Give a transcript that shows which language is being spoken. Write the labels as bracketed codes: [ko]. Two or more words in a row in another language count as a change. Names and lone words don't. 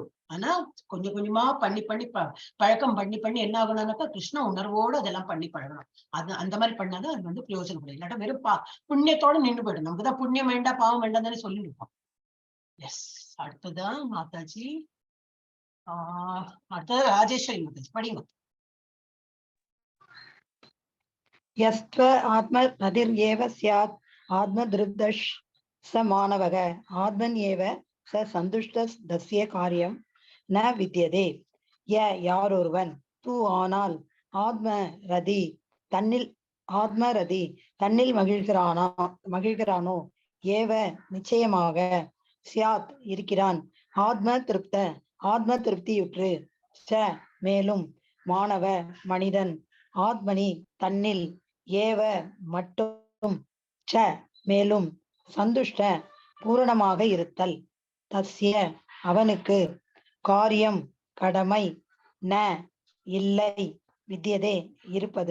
[ta] ஆனா கொஞ்சம் கொஞ்சமா பண்ணி பழக்கம் பண்ணி என்ன ஆகணும்னாக்கா கிருஷ்ண உணர்வோடு அதெல்லாம் பண்ணி பழகணும். அந்த மாதிரி பண்ணாதான் அது பிரயோஜனப்படும். இல்லாட்டா வெறும் புண்ணியத்தோட நின்று போயிடும். நமக்குதான் புண்ணியம் வேண்டாம் பாவம் வேண்டாம் தானே சொல்லிருப்போம். எஸ், அடுத்ததான் மாதாஜி. அடுத்தது ராஜேஸ்வரி மாதாஜி படிங்க. [sa] यस्त्व आत्मरतिर्येव स्यात् आत्मदृग्दश स मानवः आत्मन्येव स सन्तुष्टस्य कार्यं न विद्यते. [ta] யாரொருவன் தூ ஆனால் ஆத்மரதி தன்னில் மகிழ்கிறானோ ஏவ நிச்சயமாக சியாத் இருக்கிறான் ஆத்ம திருப்தியுற்று ச மேலும் மாணவ மனிதன் ஆத்மனி தன்னில் ஏவ மட்டும் ச மேலும் சந்துஷ்ட பூரணமாக இருத்தல் தஸ்ய அவனுக்கு காரியம் கடமை ந இல்லை வித்தியதே இருப்பது.